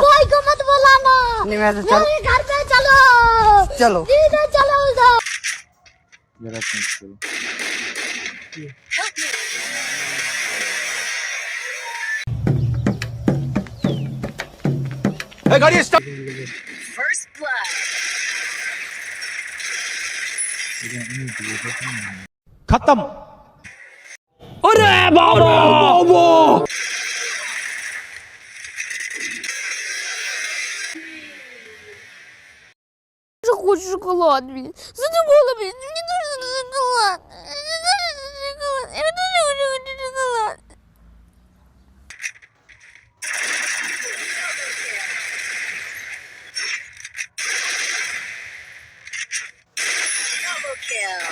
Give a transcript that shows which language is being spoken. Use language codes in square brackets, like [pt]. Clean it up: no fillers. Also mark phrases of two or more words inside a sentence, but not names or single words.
[hi] कोई को मत बुलाना। नहीं मैं तो चल मेरे घर पे चलो। चलो सीधे चलो उधर। जरा करो। गाड़ी स्टॉप। [en] First blood. [hi] खत्म। अरे बाबा [ru] Я хочу шоколад, блин. Задумала, блин. Мне нужен шоколад. Мне нужен шоколад. Я тоже хочу шоколад. [en] Double kill.